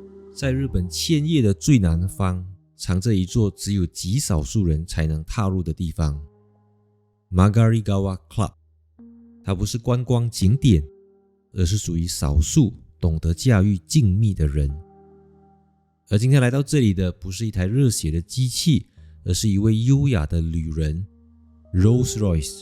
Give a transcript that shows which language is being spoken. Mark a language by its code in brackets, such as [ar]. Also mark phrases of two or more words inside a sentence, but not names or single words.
[zh] 在日本千葉的最南方，藏着一座只有極少數人才能踏入的地方 Magarigawa Club。它不是觀光景點，而是屬於少數懂得駕馭靜謐的人。而今天來到這裡的不是一台熱血的機器，而是一位優雅的旅人 Rolls Royce。